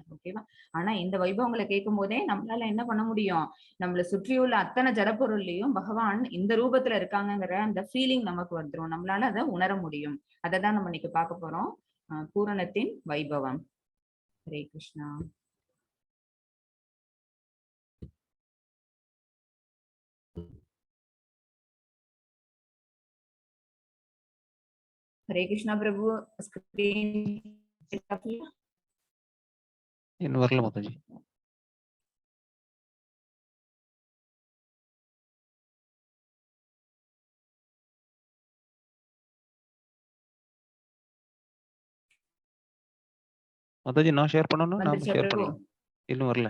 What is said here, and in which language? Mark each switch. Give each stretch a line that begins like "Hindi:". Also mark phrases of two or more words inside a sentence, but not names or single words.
Tamil: ஓகேவா? ஆனா இந்த வைபவங்களை கேட்கும் போதே நம்மளால என்ன பண்ண முடியும், நம்மளை சுற்றியுள்ள அத்தனை ஜடப்பொருள்லயும் பகவான் இந்த ரூபத்துல இருக்காங்கிற அந்த ஃபீலிங் நமக்கு வந்துடும், நம்மளால அதை உணர முடியும். அதை தான் நம்ம இன்னைக்கு பார்க்க போறோம், பூரணத்தின் வைபவம். ஹரே கிருஷ்ணா. हरे कृष्णा प्रभु. स्क्रीन இன் வரல மாதாஜி. மாதாஜி நான் ஷேர் பண்ணனும், நான் ஷேர் பண்ணலாம். இன்னும் வரல.